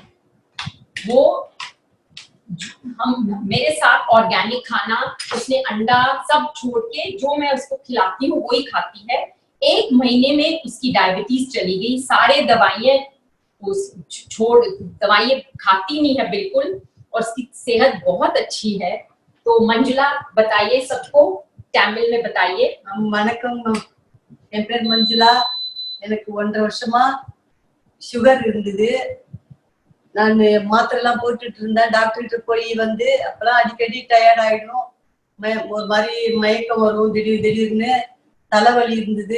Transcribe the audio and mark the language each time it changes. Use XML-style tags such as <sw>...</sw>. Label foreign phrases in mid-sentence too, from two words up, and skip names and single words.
<hi>वो मेरे साथ ऑर्गेनिक खाना, उसने अंडा सब छोड़ के जो मैं उसको खिलाती हूँ वही खाती है। 1 महीने में उसकी डायबिटीज चली गई। सारे दवाइयाँ खाती नहीं है बिल्कुल, और उसकी सेहत बहुत अच्छी है। तो मंजुला बताइए सबको, तमिल में बताइए।</hi> <ta>வணக்கம், என் பேர் மஞ்சுளா. எனக்கு 1.5 வருஷமா சுகர் இருந்தது. நான் மாத்திரைலாம் போட்டுட்டு இருந்தேன். டாக்டர்கிட்ட போய் வந்து அப்பெல்லாம் அடிக்கடி டயர்ட் ஆயிடும், ஒரு மாதிரி மயக்கம் வரும், திடீர்னு தலைவலி இருந்தது.</ta>